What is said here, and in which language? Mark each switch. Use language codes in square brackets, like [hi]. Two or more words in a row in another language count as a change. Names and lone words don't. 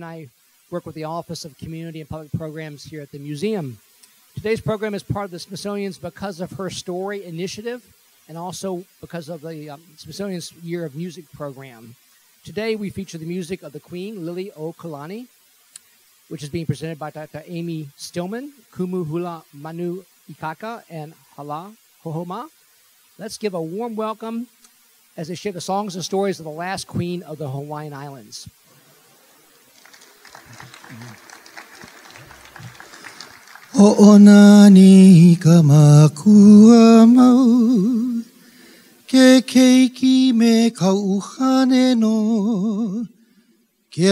[en] I work with the Office of Community and Public Programs here at the museum. Today's program is part of the Smithsonian's Because of Her Story initiative and also because of the Smithsonian's Year of Music program. Today we feature the music of the Queen Liliʻuokalani, which is being presented by Dr. Amy Stillman, Kumu Hula Manu Ikaika, and Halau, Hoʻomau. Let's give a warm welcome as they share the songs and stories of the last queen of the Hawaiian Islands. [haw] Hoʻonani ka makua mau, ke keiki me ka uhane no, ke